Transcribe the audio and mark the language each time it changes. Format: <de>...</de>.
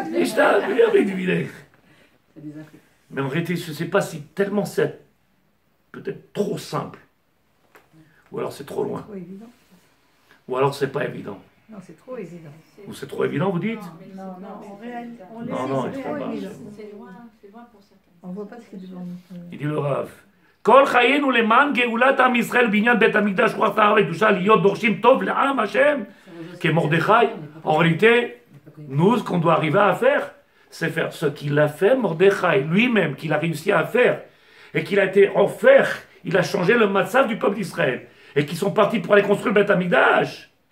<fr>Et je t'ai avec du vinaigre. Mais en réalité, je ne sais pas si tellement c'est peut-être trop simple. Ou alors c'est trop loin. Ou alors c'est pas évident. Non, c'est trop évident. Ou c'est trop évident, vous dites? Non, en réalité, c'est trop évident. C'est loin pour certains. On ne voit pas ce qu'il y a devant nous. Il dit le Rav.</fr> <he>כל חיינו למען גאולת עם ישראל בניין בית המקדש רוח טהרה וקדושה להיות דורשים טוב לעם השם כמרדכי.</he> <fr>En réalité, nous, ce qu'on doit arriver à faire, c'est faire ce qu'il a fait Mordechai lui-même, qu'il a réussi à faire, et qu'il a été offert, il a changé le matzav du peuple d'Israël, et qu'ils sont partis pour aller construire le Beth Amikdash.</fr>